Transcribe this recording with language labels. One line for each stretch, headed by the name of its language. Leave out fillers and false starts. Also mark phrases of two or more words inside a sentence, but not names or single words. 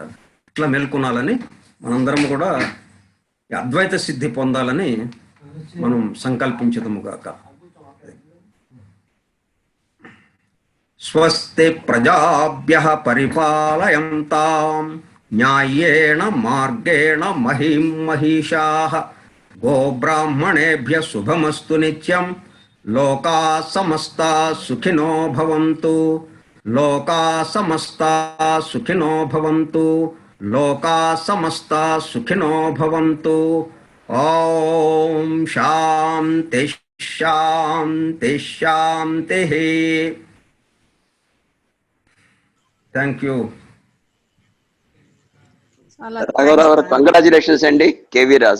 Telugu: ఇట్లా మేల్కొనాలని మనందరం కూడా అద్వైత సిద్ధి పొందాలని మనం సంకల్పించదముగాక.
Sanskrit: స్వస్తి ప్రజాభ్యః పరిపాలయంతాం న్యాయేణ మార్గేణ మహిం మహిషాః గోబ్రాహ్మణేభ్యః శుభమస్తు నిత్యం. లోకా సమస్తా సుఖినో భవంతు, లోకా సమస్తా సుఖినో భవంతు, లోకా సమస్తా సుఖినో భవంతు. ఓం శాంతి శాంతి శాంతి.
English: Thank you.
Telugu: రాఘవరావు, కంగ్రాచులేషన్స్ అండి. కేవీ రాజు.